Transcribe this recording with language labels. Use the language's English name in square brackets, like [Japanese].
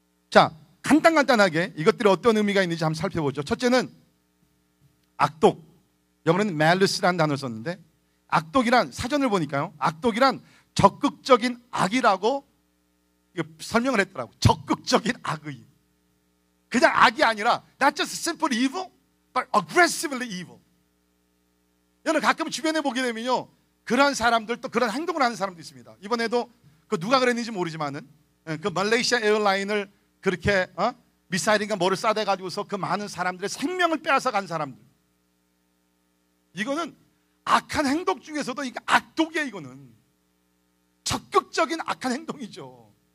[Korean] 자, 간단하게 이것들이 어떤 의미가 있는지 한번 살펴보죠. 첫째는 악독, 영어로는 malice라는 단어를 썼는데, 악독이란, 사전을 보니까요, 악독이란 적극적인 악이라고 설명을 했더라고요. 적극적인 악의. 그냥 악이 아니라 [English] not just simple evil, but aggressively evil. [Korean] 여러분 가끔 주변에 보게 되면요, 그런 사람들, 또 그런 행동을 하는 사람도 있습니다. 이번에도 그 누가 그랬는지 모르지만은 그 말레이시아 에어라인을 그렇게 미사일인가 뭐를 쏴대가지고서 그 많은 사람들의 생명을 빼앗아 간 사람들. 이거는 악한 행동 중에서도 이게 악독이에요. 이거는 적극적인 악한 행동이죠.